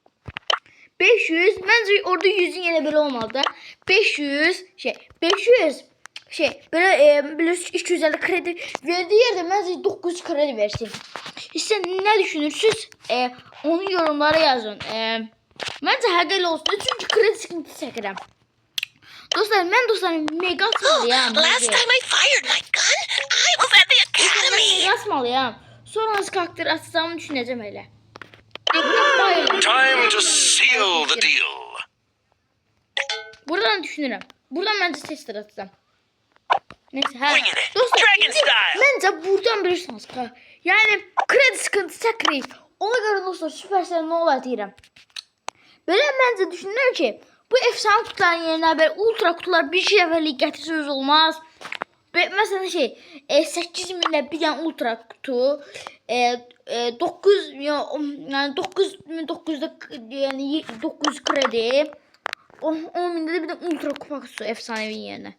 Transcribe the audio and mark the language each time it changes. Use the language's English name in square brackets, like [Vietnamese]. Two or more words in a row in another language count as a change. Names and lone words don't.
[Turkish] Bence orada 100'ün yerine böyle olmalı. 500 böyle 250 kredi verdiği yerde bence 900 kredi versin. İşte ne düşünürsünüz? Onu yorumlara yazın. [Azerbaijani] Bence həqiqətən olsun. Çünkü [Turkish] kredi sıkıntısı [Azerbaijani] çəkirəm. Dostlar, mən dostlarım mega atmalıyam. [English] Last time I fired my gun, I was at the academy. [Azerbaijani] Mega atmalıyam. Sonra az karakter atacağımı düşüneceğim elə. [English] Time to seal the deal. [Azerbaijani] Buradan düşünürüm. [Turkish] Buradan bence tester atacağım. Neyse. [English] Bring it. [Azerbaijani] Dostlar, [English] Dragon style. [Azerbaijani] bence buradan bilirsiniz. Yani [Turkish] kredi sıkıntısı [Azerbaijani] çəkirik. Ona göre dostlar Supercell ne olar deyirəm. Böyle bence düşünürüm ki [Turkish] bu efsane kutuların yerine böyle ultra kutular [Azerbaijani] bir şey dəfəlik gətirsiniz olmaz. [Turkish] Mesela 8.000'de bir tane ultra kutu, 9 yani 9.900'da yani 900 kredi, 10.000'de de bir de ultra kupa kutusu efsanevi yerine.